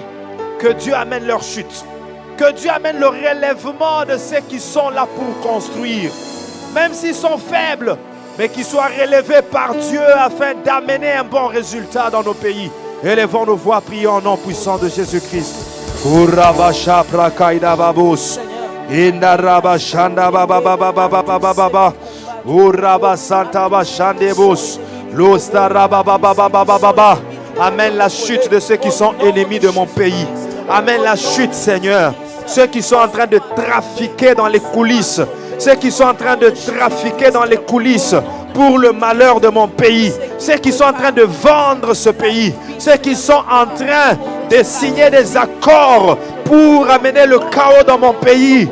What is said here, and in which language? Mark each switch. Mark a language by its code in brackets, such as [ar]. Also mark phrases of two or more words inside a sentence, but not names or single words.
[fr] Que Dieu amène leur chute. Que Dieu amène le relèvement de ceux qui sont là pour construire. Même s'ils sont faibles, mais qu'ils soient relevés par Dieu afin d'amener un bon résultat dans nos pays. Élevons nos voix, prions en nom puissant de Jésus-Christ. Urabasha prakaida babus. Indarabashanda baba baba baba baba baba. Urabasanta bashandebus. Lostaraba baba baba baba. Amène la chute de ceux qui sont ennemis de mon pays. Amène la chute, Seigneur. Ceux qui sont en train de trafiquer dans les coulisses. Ceux qui sont en train de trafiquer dans les coulisses pour le malheur de mon pays. Ceux qui sont en train de vendre ce pays. Ceux qui sont en train de signer des accords pour amener le chaos dans mon pays.